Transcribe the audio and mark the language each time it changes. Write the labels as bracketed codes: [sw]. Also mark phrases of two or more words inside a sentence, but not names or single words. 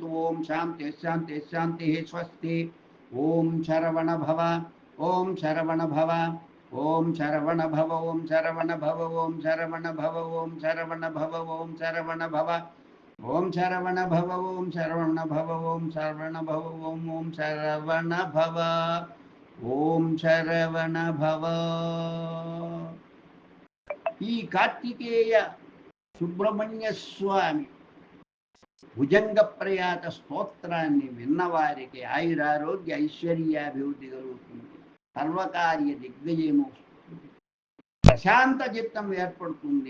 [sa] ओम शांति शांति शांति स्वस्ति। ओम शरवण भव, ओम शरवण भव, ओम शरवण भव, ओम शरवण भव, ओम शरवण भव, ओम शरवण भव, ओम शरवण भव, ओम शरवण भव, ओम शरवण भव, ओम शरवण भव, ओम शरवण भव, ओम शरवण भव। [te] ఈ కార్తికేయ సుబ్రహ్మణ్య స్వామి భుజంగ ప్రయాత స్తోత్రాన్ని విన్నవారికి ఆయురారోగ్య ఐశ్వర్యాభివృద్ధి కలుగుతుంది, సర్వకార్య దిగ్విజయము, ప్రశాంత చిత్తం ఏర్పడుతుంది.